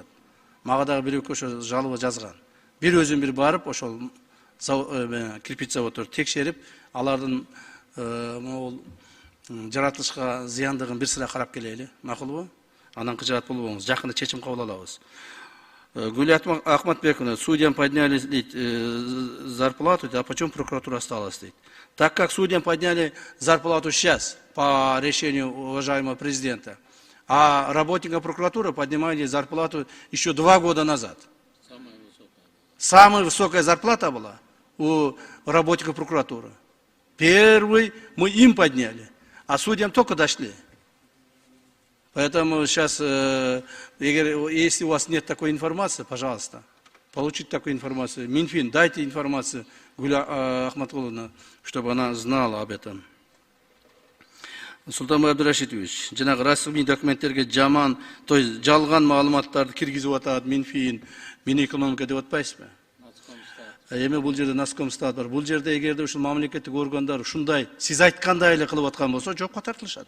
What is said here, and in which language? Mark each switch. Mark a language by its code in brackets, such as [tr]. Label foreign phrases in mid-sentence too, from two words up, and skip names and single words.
[ky] Мага дагы бирөө ошо жалоба жазган. Бир өзүм бир барып ошол кирпич заводдорду текшерип, алардын могул жаратылышка зыяндыгын бир сыра карап келели. Макулбу? Анан кыжаат болбоңуз. Жакында чечим кабыл алабыз. Гулия Ахматбековна, [ru] судьям подняли зарплату, а почему прокуратура осталась? Так как судьям подняли зарплату сейчас по решению уважаемого президента, а работникам прокуратуры поднимали зарплату еще 2 года назад. Самая высокая зарплата была у работников прокуратуры. Первый мы им подняли, а судьям только дошли. Поэтому сейчас, если у вас нет такой информации, пожалуйста, получите такую информацию. Минфин, дайте информацию Гуля Ахматулловна, чтобы она знала об этом. [ky] Султанбай Абдурашидович, жанагы расмий документтерге жаман, [ru] то есть [ky] жалган маалыматтарды киргизип атат Минфин, Минэкономика деп атпайсызбы? Эми бул жерде Наскомстат бар. Бул жерде эгерде ушул мамлекеттик органдар ушундай сиз айткандай эле кылып аткан болсо, жокко тартылышат.